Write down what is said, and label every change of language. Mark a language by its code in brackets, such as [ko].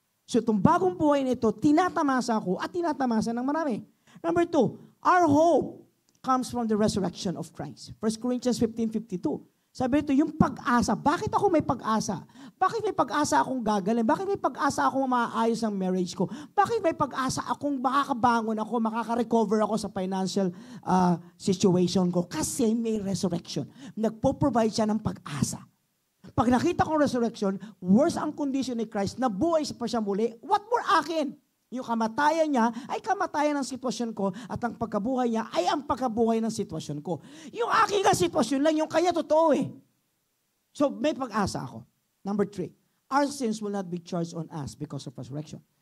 [tl] So itong bagong buhay na ito, tinatamasa ako at tinatamasa ng marami. [en] Number 2, our hope comes from the resurrection of Christ. [tl] 1 Corinthians 15:52. Sabi nito, yung pag-asa. Bakit ako may pag-asa? Bakit may pag-asa akong gagaling? Bakit may pag-asa akong maayos ang marriage ko? Bakit may pag-asa akong makakabangon ako, makaka-recover ako sa [en] financial situation [tl] ko? Kasi may resurrection. Nagpo-provide siya ng pag-asa. Pag nakita kong resurrection, worse ang condition ni Christ, nabuhay pa siya muli, [en] what more [tl] akin? Yung kamatayan niya ay kamatayan ng sitwasyon ko at ang pagkabuhay niya ay ang pagkabuhay ng sitwasyon ko. Yung aking sitwasyon lang, yung kanya totoo eh. So may pag-asa ako. [en] Number 3, our sins will not be charged on us because of resurrection.